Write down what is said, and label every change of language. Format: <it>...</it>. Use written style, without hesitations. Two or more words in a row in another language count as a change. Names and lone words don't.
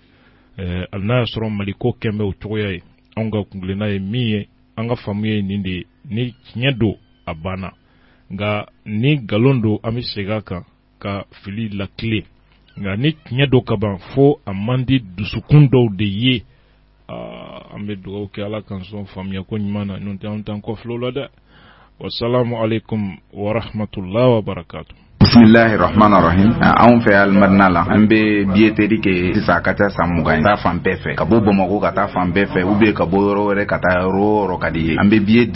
<bm>hali n'a y'a sɔrɔ mali ko kɛn bɛ o cogoya ye anw ka kungilenna ye min ye an ka faamu ye nin de ye ni tiɲɛ don a banna nka ni nkalon don an bɛ segin a kan ka fili lakile nka ni tiɲɛ don ka ban fo a man di dusukun dɔw de ye an bɛ dugawu kɛ ala kan sɔn faamuya ko ɲuman na n'o tɛ an t'an kɔfilɛ o la dɛ</bm> <ar>والسلام عليكم ورحمة الله وبركاته. بسم الله الرحمن الرحيم</ar> <bm>anw fɛ alimadina la an bɛ billetterie kɛ sisan a ka ca san 20 ye taa fan bɛɛ fɛ ka bɔ Bamakɔ ka taa fan bɛɛ fɛ ou bien ka bɔ yɔrɔ wɛrɛ ka taa yɔrɔ o yɔrɔ ka di ye an bɛ billet</bm>